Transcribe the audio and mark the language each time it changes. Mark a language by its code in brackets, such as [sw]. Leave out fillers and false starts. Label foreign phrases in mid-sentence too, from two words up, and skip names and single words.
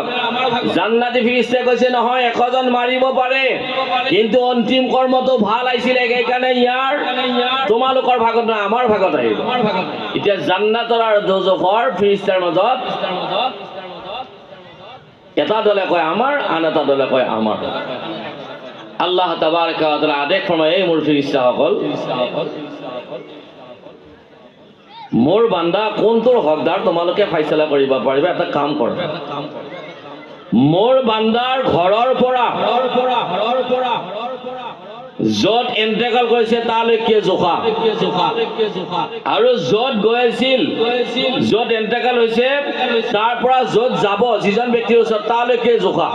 [as] জান্নাতি ফিৰিষ্টাই কৈছে, নহয় ১০০ জন মাৰিব পাৰে, কিন্তু অন্তিম কৰ্মটো ভাল আহিছিলে, সেইকাৰণে ইয়াৰ তোমালোকৰ ভাগত নহয়, আমাৰ ভাগত আহিব। এতিয়া জান্নাতৰ আৰু দোজখৰ ফিৰিষ্টাৰ মাজত এটা দলে কয় আমাৰ, আন এটা দলে কয় আমাৰ। [ar] الله تبارك وتعالى [as] আদেশ ফৰমায়, এই মোৰ ফিৰিষ্টাসকল, মোৰ বান্দা কোনটোৰ হকদাৰ তোমালোকে ফাইছলা কৰিব পাৰিবা। এটা কাম কৰা, মোৰ বান্দাৰ ঘৰৰ পৰা য'ত এন্টেকাল কৰিছে তালৈকে জোখা, আৰু য'ত গৈ আছিল, য'ত এন্টেকাল হৈছে তাৰ পৰা য'ত যাব যিজন ব্যক্তিৰ ওচৰত তালৈকে জোখা।